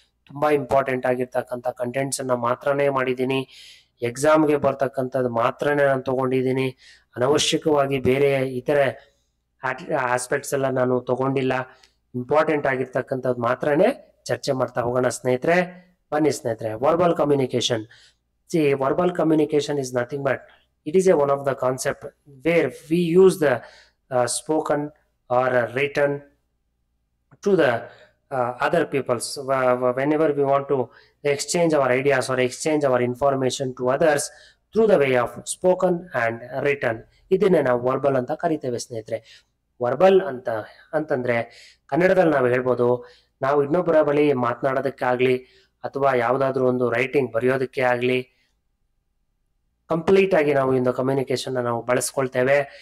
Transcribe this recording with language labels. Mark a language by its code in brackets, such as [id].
[kn] ತುಂಬಾ ಇಂಪಾರ್ಟೆಂಟ್ ಆಗಿರ್ತಕ್ಕಂಥ ಕಂಟೆಂಟ್ಸ್ ಅನ್ನ ಮಾತ್ರನೇ ಮಾಡಿದ್ದೀನಿ. ಎಕ್ಸಾಮ್ಗೆ ಬರ್ತಕ್ಕಂಥದ್ದು ಮಾತ್ರನೇ ನಾನು ತಗೊಂಡಿದ್ದೀನಿ. ಅನವಶ್ಯಕವಾಗಿ ಬೇರೆ ಇತರೆ ಆಸ್ಪೆಕ್ಟ್ಸ್ ಎಲ್ಲ ನಾನು ತಗೊಂಡಿಲ್ಲ. ಇಂಪಾರ್ಟೆಂಟ್ ಆಗಿರ್ತಕ್ಕಂಥದ್ದು ಮಾತ್ರನೇ ಚರ್ಚೆ ಮಾಡ್ತಾ ಹೋಗೋಣ ಸ್ನೇಹಿತರೆ. ಬನ್ನಿ ಸ್ನೇಹಿತರೆ. Verbal communication. [en] Verbal communication is nothing but it is one of the concept where we use the spoken or written to the other peoples whenever we want to exchange our ideas or exchange our information to others through the way of spoken and written. [kn] ಇದನ್ನೇ ನಾವು verbal ಅಂತ ಕರಿತೇವೆ ಸ್ನೇಹಿತರೆ. Verbal ಅಂತಂದ್ರೆ ಕನ್ನಡದಲ್ಲಿ ನಾವು ಹೇಳ್ಬೋದು, ನಾವು ಇನ್ನೊಬ್ಬರ ಬಳಿ ಮಾತನಾಡೋದಕ್ಕಾಗ್ಲಿ ಅಥವಾ ಯಾವುದಾದ್ರೂ ಒಂದು ರೈಟಿಂಗ್ ಬರೆಯೋದಕ್ಕೆ ಆಗ್ಲಿ ಕಂಪ್ಲೀಟ್ ಆಗಿ ನಾವು ಇಂದು ಕಮ್ಯುನಿಕೇಶನ್ ನಾವು ಬಳಸ್ಕೊಳ್ತೇವೆ.